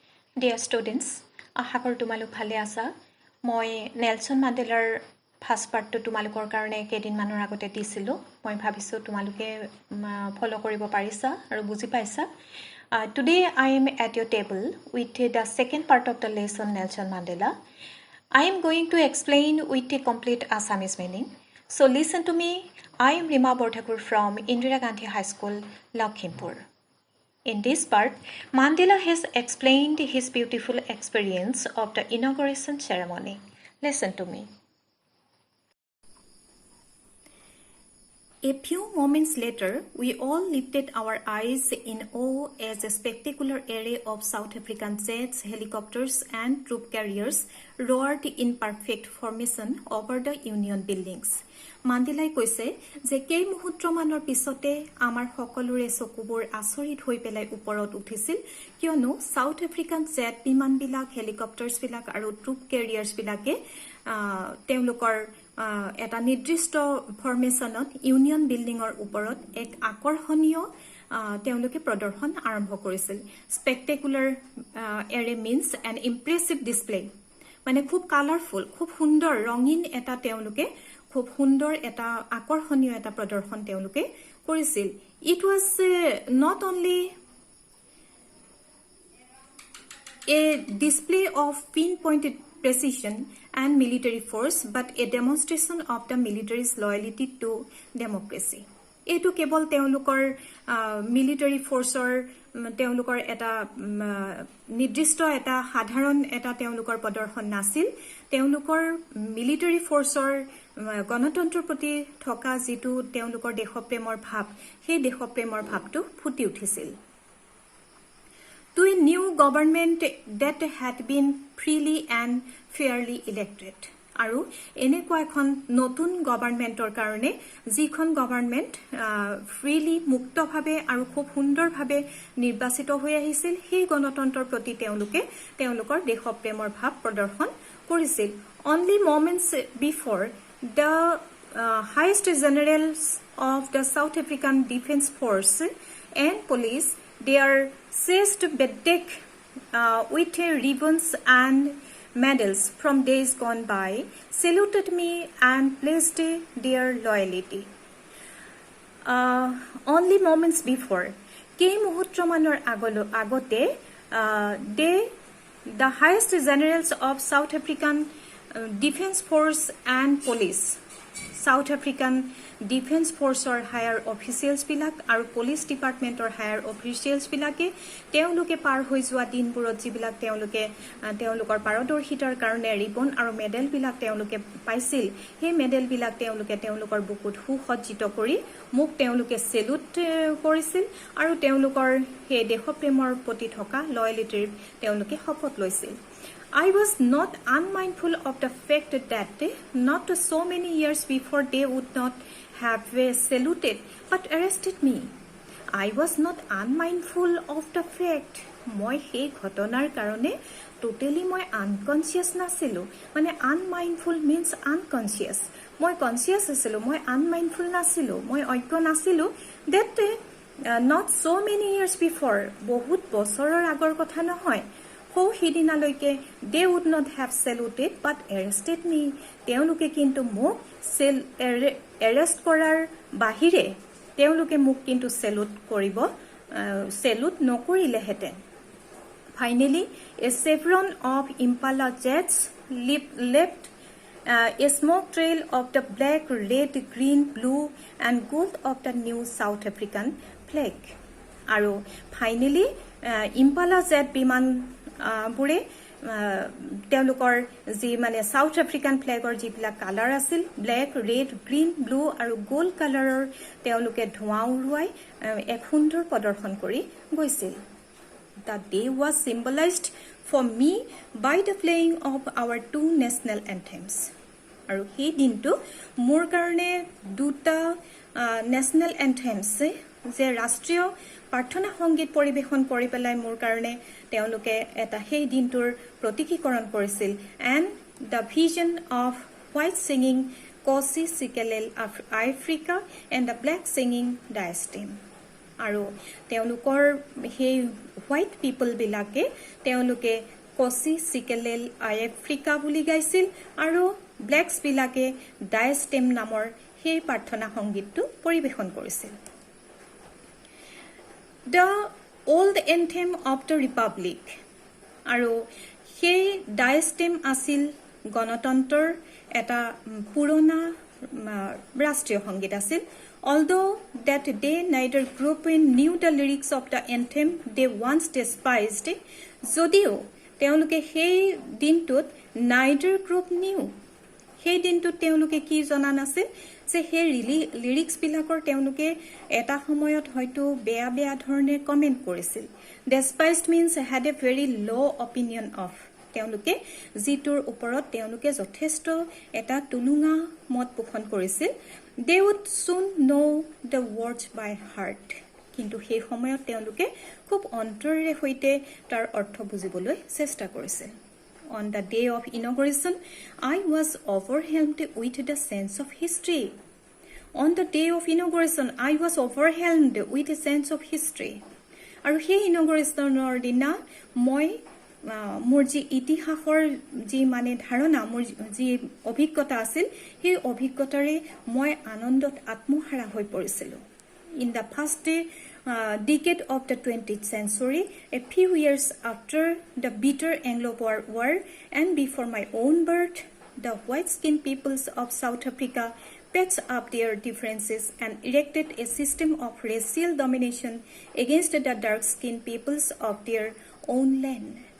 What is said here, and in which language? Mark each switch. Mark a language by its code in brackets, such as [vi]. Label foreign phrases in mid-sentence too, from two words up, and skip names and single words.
[en] Dear students, [as] আশা কৰোঁ তোমালোক ভালে আছা। মই নেলছন মাণ্ডেলাৰ [en] first partটো [as] তোমালোকৰ কাৰণে কেইদিনমানৰ আগতে দিছিলোঁ। মই ভাবিছোঁ তোমালোকে ফ'ল' কৰিব পাৰিছা আৰু বুজি পাইছা। [en] Today I am at your table with the second part of the lesson Nelson Mandela. I am going to explain with a complete Assamese meaning. So listen to me. I am Rima Borthakur from Indira Gandhi High School, Lakhimpur. In this part, Mandela has explained his beautiful experience of the inauguration ceremony. Listen to me. A few moments later, we all lifted our eyes in awe as a spectacular array of South African jets, helicopters, and troop carriers roared in perfect formation over the Union buildings. [as] Mandela কৈছে যে কেই মুহূৰ্তমানৰ পিছতে আমাৰ সকলোৰে চকুবোৰ আচৰিত হৈ পেলাই ওপৰত উঠিছিল কিয়নো [en] South African jet [as] বিমানবিলাক হেলিকপ্টাৰ্ছবিলাক আৰু [en] troop carriersবিলাকে [as] তেওঁলোকৰ এটা নিৰ্দিষ্ট ফৰ্মেশ্যনত ইউনিয়ন বিল্ডিঙৰ ওপৰত এক আকৰ্ষণীয় তেওঁলোকে প্ৰদৰ্শন আৰম্ভ কৰিছিল [en] spectacular array means an impressive display [as] মানে খুব কালাৰফুল খুব সুন্দৰ ৰঙীন এটা তেওঁলোকে খুব সুন্দৰ এটা আকৰ্ষণীয় এটা প্ৰদৰ্শন তেওঁলোকে কৰিছিল [en] it was not only a display of pinpointed precision and military force but a demonstration of the military's loyalty to democracy. [as] এটো কেৱল তেওঁলোকৰ [en] military forceৰ [as] তেওঁলোকৰ এটা নিৰ্দিষ্ট এটা সাধাৰণ এটা তেওঁলোকৰ প্ৰদৰ্শন নাছিল তেওঁলোকৰ [en] military forceৰ [as] গণতন্ত্ৰৰ প্ৰতি থকা যেটো তেওঁলোকৰ দেশপ্ৰেমৰ ভাৱ সেই দেশপ্ৰেমৰ ভাৱটো ফুটি উঠিছিল [en] to a new government that had been freely and fairly elected. [as] আৰু এনেকুৱা এখন নতুন গভৰ্ণমেণ্টৰ কাৰণে যিখন গভৰ্ণমেণ্ট ফ্ৰীলি মুক্তভাৱে আৰু খুব সুন্দৰভাৱে নিৰ্বাচিত হৈ আহিছিল সেই গণতন্ত্ৰৰ প্ৰতি তেওঁলোকৰ দেশপ্ৰেমৰ ভাৱ প্ৰদৰ্শন কৰিছিল [en] only moments before the highest generals of the South African Defence Force and police their seized bedeck with ribbons and medals from days gone by, saluted me and pledged their loyalty. Only moments before, [as] কেই মুহূৰ্তমানৰ আগতে [en] the highest generals of South African Defence Force and Police, South African defence forceৰ higher officials বিলাক [as] আৰু [en] police departmentৰ higher officials [as] বিলাকে তেওঁলোকে পাৰ হৈ যোৱা দিনবোৰত যিবিলাক তেওঁলোকৰ পাৰদৰ্শিতাৰ কাৰণে ৰিবন আৰু মেডেল বিলাক তেওঁলোকে পাইছিল সেই মেডেল বিলাক তেওঁলোকৰ বুকুত সুসজ্জিত কৰি মোক তেওঁলোকে সেলুট কৰিছিল আৰু তেওঁলোকৰ সেই দেশপ্ৰেমৰ প্ৰতি থকা লয়লিটিৰ তেওঁলোকে শপত লৈছিল [en] I was not unmindful of the fact that not so many years before they would not have saluted but arrested me. I was not unmindful of the fact. [as] মই সেই ঘটনাৰ কাৰণে টোটালি মই আনকনসিয়াস নাছিলো মানে [en] unmindful means unconscious [as] মই কনসিয়াস আছিলো মই আনমাইণ্ডফুল নাছিলো মই অজ্ঞ নাছিলো [en] that not so many years before [as] বহুত বছৰৰ আগৰ কথা নহয় How হিদিনালৈকে [en] they would not have saluted but arrested me. [as] তেওঁলোকে কিন্তু মোক arrest কৰাৰ বাহিৰে তেওঁলোকে মোক কিন্তু salute নকৰিলেহেঁতেন. [en] Finally, a chevron of Impala jets left a smoke trail of the black, red, green, blue and gold of the new South African flag. [as] আৰু finally, Impala jet বিমান বুৰে তেওঁলোকৰ যি মানে [en] South African flagৰ [as] যিবিলাক কালাৰ আছিল [en] black red green blue [as] আৰু [en] gold colourৰ [as] তেওঁলোকে ধোঁৱা উৰুৱাই এক সুন্দৰ প্ৰদৰ্শন কৰি গৈছিল [en] The day was symbolized for me by the playing of our two national anthems. [as] আৰু সেই দিনটো মোৰ কাৰণে দুটা [en] national anthems [as] যে ৰাষ্ট্ৰীয় প্ৰাৰ্থনা সংগীত পৰিবেশন কৰি পেলাই মোৰ কাৰণে তেওঁলোকে এটা সেই দিনটোৰ প্ৰতীকীকৰণ কৰিছিল [en] and the vision of white singing Kosi Sikelel of Africa and the black singing Diastem [as] আৰু তেওঁলোকৰ সেই [en] white people [as] বিলাকে তেওঁলোকে কচি চিকেলেল আফ্ৰিকা বুলি গাইছিল আৰু ব্লেকছ বিলাকে ডায়েষ্টেম নামৰ সেই প্ৰাৰ্থনা সংগীতটো পৰিবেশন কৰিছিল [en] দ্য old anthem of the republic [as] আৰু সেই ডায়েষ্টেম আছিল গণতন্ত্ৰৰ এটা পুৰণা ৰাষ্ট্ৰীয় সংগীত আছিল [en] although that they neither group knew the lyrics of the anthem they once despised [as] যদিও তেওঁলোকে সেই দিনটোত [en] neither group knew [as] সেই দিনটোত তেওঁলোকে কি জনা নাছিল যে সেই লিৰিক্স বিলাকৰ তেওঁলোকে এটা সময়ত হয়তো বেয়া বেয়া ধৰণে কমেন্ট কৰিছিল [en] despised means had a very low opinion of [as] তেওঁলোকে জিটোৰ ওপৰত তেওঁলোকে যথেষ্ট এটা তুলুঙা মত পোষণ কৰিছিল [en] they would soon know the words by heart [as] কিন্তু সেই সময়ত তেওঁলোকে খুব অন্তৰেৰে হৈতে তাৰ অৰ্থ বুজিবলৈ চেষ্টা কৰিছিল [en] On the day of inauguration, I was overwhelmed with the sense of history. On the day of inauguration, I was overwhelmed with a sense of history. [as] আৰু সেই ইনগ্ৰেচনৰ দিনা মই মোৰ যি ইতিহাসৰ যি মানে ধাৰণা মোৰ যি অভিজ্ঞতা আছিল সেই অভিজ্ঞতাৰে [en] মই আনন্দত আত্মহাৰা হৈ পৰিছিলো In the first decade of the 20th century, a few years after the bitter Anglo-Boer War and before my own birth, the white-skinned peoples of South Africa patched up their differences and erected a system of racial domination against the dark-skinned peoples of their own land.